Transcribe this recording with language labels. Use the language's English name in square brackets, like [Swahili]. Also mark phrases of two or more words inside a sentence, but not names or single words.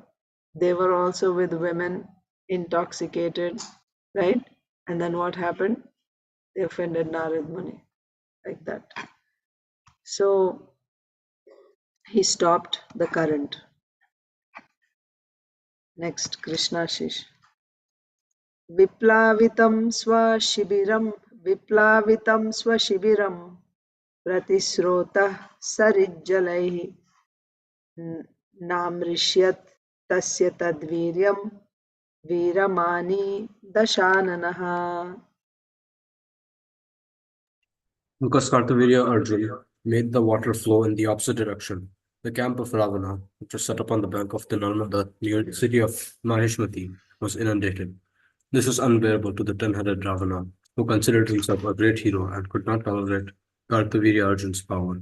[English] They were also with women, intoxicated, right? And then what happened? They offended Narad Muni, like that. So he stopped the current. Next, Krishnashish. [Sanskrit] Viplavitam swashibiram, Viplavitam swashibiram, Pratisrota sarijjalaihi, Namrishyat tasya tadviryam, Viramani dashananaha. [English] Because Kartavirya Arjuna made the water flow in the opposite direction, the camp of Ravana, which was set up on the bank of the Narmada near the city of Mahishmati, was inundated. This was unbearable to the 10-headed Ravana, who considered himself a great hero and could not tolerate Kartavirya Arjun's power.